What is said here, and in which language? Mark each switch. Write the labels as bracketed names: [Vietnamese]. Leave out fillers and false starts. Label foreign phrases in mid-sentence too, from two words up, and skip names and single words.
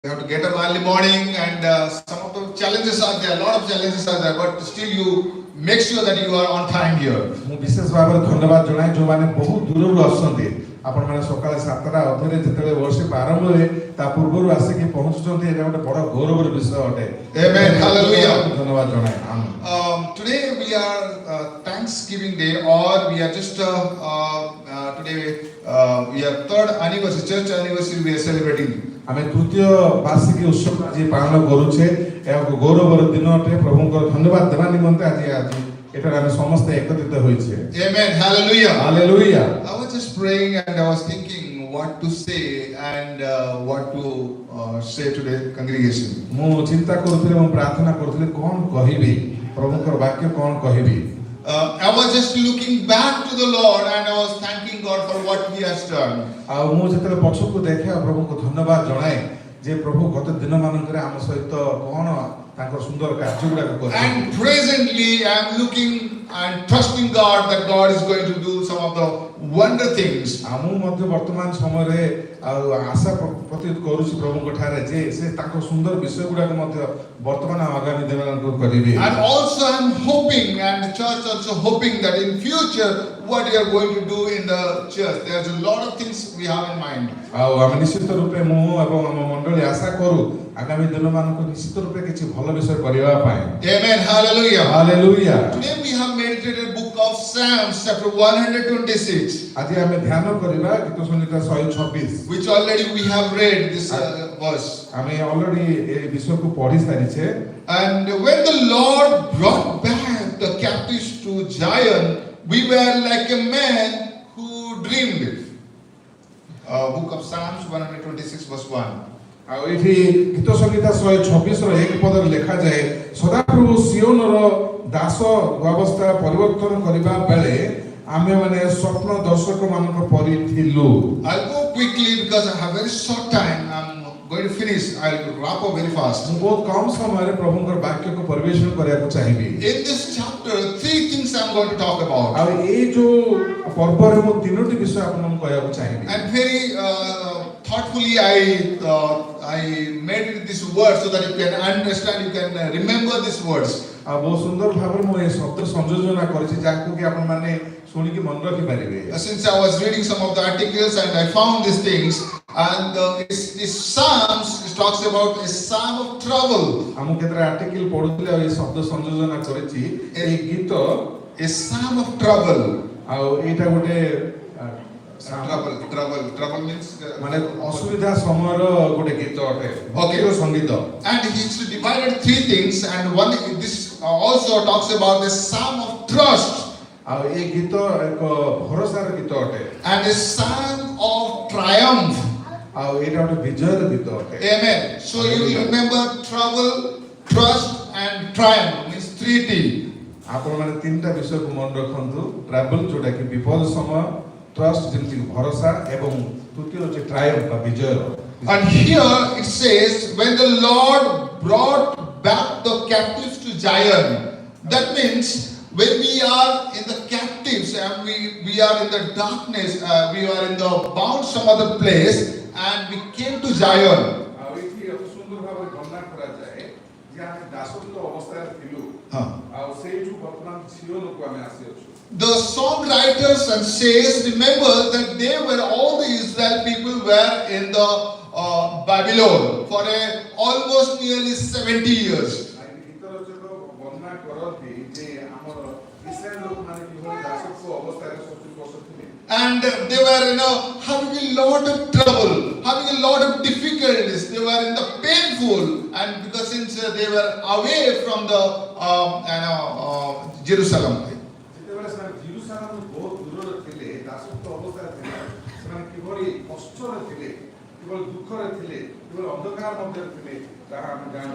[English] You have to get up early morning, and some of the challenges are there. A lot of challenges are there, but still you make sure that you are on time here. [Odia] ମୁଁ ବିଶେଷ ଭାବରେ ଧନ୍ୟବାଦ ଜଣାଏ ଯେଉଁମାନେ ବହୁତ ଦୂରରୁ ଆସୁଛନ୍ତି ଆପଣମାନେ ସକାଳେ 7ଟା ଅଧରେ ଯେତେବେଳେ ବର୍ଷିପ ଆରମ୍ଭ ହୁଏ ତା ପୂର୍ବରୁ ଆସିକି ପହଞ୍ଚୁଛନ୍ତି ଏଇଟା ଗୋଟେ ବଡ଼ ଗୌରବର ବିଷୟ ଅଟେ। [English] Amen. Hallelujah. [Odia] ଧନ୍ୟବାଦ ଜଣାଏ। [English] Today we are Thanksgiving Day, or we are just today we are third anniversary, church anniversary we are celebrating. [Odia] ଆମେ ତୃତୀୟ ବାର୍ଷିକୀ ଉତ୍ସବ ଆଜି ପାଳନ କରୁଛେ। ଏହାକୁ ଗୌରବର ଦିନ ଅଟେ। ପ୍ରଭୁଙ୍କର ଧନ୍ୟବାଦ ଦେବା ନିମନ୍ତେ ଆଜି ଏଠାରେ ଆମେ ସମସ୍ତେ ଏକତ୍ରିତ ହୋଇଛେ। [English] Amen. Hallelujah. Hallelujah. I was just praying and I was thinking what to say and what to say to the congregation. [Odia] ମୁଁ ଚିନ୍ତା କରୁଥିଲି ମୁଁ ପ୍ରାର୍ଥନା କରୁଥିଲି କଣ କହିବି ପ୍ରଭୁଙ୍କର ବାକ୍ୟ କଣ କହିବି। [English] I was just looking back to the Lord and I was thanking God for what He has done. [Odia] ଆଉ ମୁଁ ଯେତେବେଳେ ପଛକୁ ଦେଖେ ପ୍ରଭୁଙ୍କୁ ଧନ୍ୟବାଦ ଜଣାଏ ଯେ ପ୍ରଭୁ ଗତ ଦିନ ମାନଙ୍କରେ ଆମ ସହିତ କଣ ତାଙ୍କର ସୁନ୍ଦର କାର୍ଯ୍ୟ ଗୁଡାକ କରିଛନ୍ତି। [English] And presently I am looking and trusting God that God is going to do some of the wonder things. [Odia] ମୁଁ ମଧ୍ୟ ବର୍ତ୍ତମାନ ସମୟରେ ଆଉ ଆଶା ପ୍ରତୀତ କରୁଛି ପ୍ରଭୁଙ୍କ ଠାରେ ଯେ ସେ ତାଙ୍କ ସୁନ୍ଦର ବିଷୟ ଗୁଡାକ ମଧ୍ୟ ବର୍ତ୍ତମାନ ଆଗାମୀ ଦିନମାନଙ୍କୁ କରିବେ। [English] And also I am hoping, and the church also hoping, that in future what we are going to do in the church, there's a lot of things we have in mind. [Odia] ଆଉ ଆମେ ନିଶ୍ଚିତ ରୂପେ ମୁଁ ଏବଂ ଆମ ମଣ୍ଡଳୀ ଆଶା କରୁ ଆଗାମୀ ଦିନମାନଙ୍କୁ ନିଶ୍ଚିତ ରୂପେ କିଛି ଭଲ ବିଷୟ କରିବା ପାଇଁ। [English] Amen. Hallelujah. Hallelujah. Today we have meditated book of Psalms chapter 126. [Odia] ଆଜି ଆମେ ଧ୍ୟାନ କରିବା ଗୀତ ସଂହିତା 126 [English] which already we have read this verse. [Odia] ଆମେ already ଏ ବିଷୟକୁ ପଢି ସାରିଛେ। [English] And when the Lord brought back the captives to Zion, we were like a man who dreamed. Book of Psalms 126 verse 1. [Odia] ଆଉ ଏଠି ଗୀତ ସଂହିତା 126 ର 1 ପଦରେ ଲେଖାଯାଏ ସଦାପ୍ରଭୁ ସିଓନର ଦାସ ଅବସ୍ଥା ପରିବର୍ତ୍ତନ କରିବା ବେଳେ ଆମେ ମାନେ ସ୍ୱପ୍ନ ଦର୍ଶକ ମାନଙ୍କ ପରି ଥିଲୁ। [English] I'll go quickly because I have very short time. I'm going to finish. I'll wrap up very fast. [Odia] ମୁଁ ବହୁତ କମ ସମୟରେ ପ୍ରଭୁଙ୍କର ବାକ୍ୟକୁ ପରିବେଷଣ କରିବାକୁ ଚାହିଁବି। [English] In this chapter, three things I'm going to talk about. [Odia] ଆଉ ଏଇ ଯୋଉ ପର୍ବରେ ମୁଁ ତିନୋଟି ବିଷୟ ଆପଣଙ୍କୁ କହିବାକୁ ଚାହିଁବି। [English] And very thoughtfully I made it this word so that you can understand, you can remember these words. [Odia] ଆଉ ବହୁତ ସୁନ୍ଦର ଭାବରେ ମୁଁ ଏ ଶବ୍ଦ ସଂଯୋଜନା କରିଛି ଯାହାକୁ କି ଆପଣ ମାନେ ଶୁଣିକି ମନେ ରଖି ପାରିବେ। [English] Since I was reading some of the articles and I found these things, and this Psalms talks about a psalm of trouble. [Odia] ଆମକୁ କେତେଟା ଆର୍ଟିକଲ ପଢୁଥିଲେ ଆଉ ଏ ଶବ୍ଦ ସଂଯୋଜନା କରିଛି ଏହି ଗୀତ [English] A psalm of trouble. [Odia] ଆଉ ଏଇଟା ଗୋଟେ [English] Trouble means [Odia] ମାନେ ଅସୁବିଧା ସମୟର ଗୋଟେ ଗୀତ ଅଟେ। ଭକ୍ତିର ସଙ୍ଗୀତ। [English] And he's divided three things, and one this also talks about the psalm of trust. [Odia] ଆଉ ଏ ଗୀତ ଏକ ଭରସାର ଗୀତ ଅଟେ। [English] And a psalm of triumph. [Odia] ଆଉ ଏଇଟା ଗୋଟେ ବିଜୟର ଗୀତ ଅଟେ। [English] Amen. So you will remember trouble, trust and triumph means 3T. [Odia] ଆପଣ ମାନେ ତିନିଟା ବିଷୟକୁ ମନେ ରଖନ୍ତୁ। ଟ୍ରାଭେଲ ଯୋଉଟା କି ବିପଦ ସମୟ, ଟ୍ରଷ୍ଟ ଯେମିତି ଭରସା ଏବଂ ତୃତୀୟ ହେଉଛି ଟ୍ରାୟମ୍ଫ ବା ବିଜୟ। [English] And here it says when the Lord brought back the captives to Zion. That means when we are in the captives and we are in the darkness, we are in the bound some other place, and we came to Zion. [Odia] ଆଉ ଏଠି ଅତି ସୁନ୍ଦର ଭାବରେ ବର୍ଣ୍ଣନା କରାଯାଏ ଯେ ଆମେ ଦାସତ୍ୱ ଅବସ୍ଥାରେ ଥିଲୁ ଆଉ ସେଇଠୁ ବର୍ତ୍ତମାନ ସିଓନକୁ ଆମେ ଆସିଅଛୁ। [English] The songwriters and says remember that they were all the Israel people were in the Babylon for almost nearly 70 years. [Odia] ଗୀତ ରଚକ ବର୍ଣ୍ଣନା କରନ୍ତି ଯେ ଆମର ଇସ୍ରାଏଲ ଲୋକମାନେ କିଭଳି ଦାସତ୍ୱ ଅବସ୍ଥାରେ 70 ବର୍ଷ ଥିଲେ। [English] And they were having a lot of trouble, having a lot of difficulties. They were in the painful, and because since they were away from the Jerusalem. [Odia] ଯେତେବେଳେ ସେମାନେ ଜେରୁସାଲେମରୁ ବହୁତ ଦୂରରେ ଥିଲେ ଦାସତ୍ୱ ଅବସ୍ଥାରେ ଥିଲେ ସେମାନେ କିଭଳି କଷ୍ଟରେ ଥିଲେ କିଭଳି ଦୁଃଖରେ ଥିଲେ କିଭଳି ଅନ୍ଧକାର ମଧ୍ୟରେ ଥିଲେ ତାହା ଆମେ ଜାଣୁ।